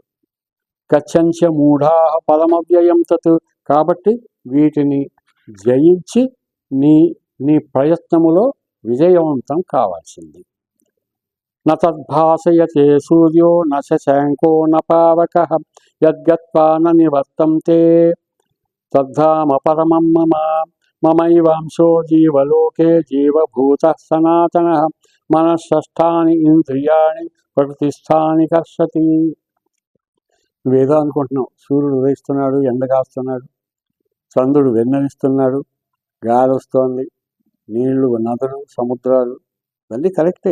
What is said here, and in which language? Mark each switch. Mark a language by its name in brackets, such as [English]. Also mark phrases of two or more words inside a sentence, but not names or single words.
[Sanskrit] గచ్చంచ మూఢా పరమవ్యయం తత్. [Telugu] కాబట్టి వీటిని జయించి నీ ప్రయత్నములో విజయవంతం కావాల్సింది. [Sanskrit] న తద్భాసయతే సూర్యో న శశాంకో న పావకః యద్గత్వా న నివర్తంతే తద్ధామ పరమం మమ. మమైవాంశో జీవలోకే జీవభూతః సనాతనః మనఃషష్ఠాని ఇంద్రియాణి ప్రకృతిస్థాని కర్షతి. [Telugu] నువ్వేదో అనుకుంటున్నావు, సూర్యుడు ఉదయిస్తున్నాడు, ఎండ కాస్తున్నాడు, చంద్రుడు వెన్నెలిస్తున్నాడు, గాలి వస్తోంది, నీళ్లు, నదులు, సముద్రాలు, ఇవన్నీ కరెక్టే.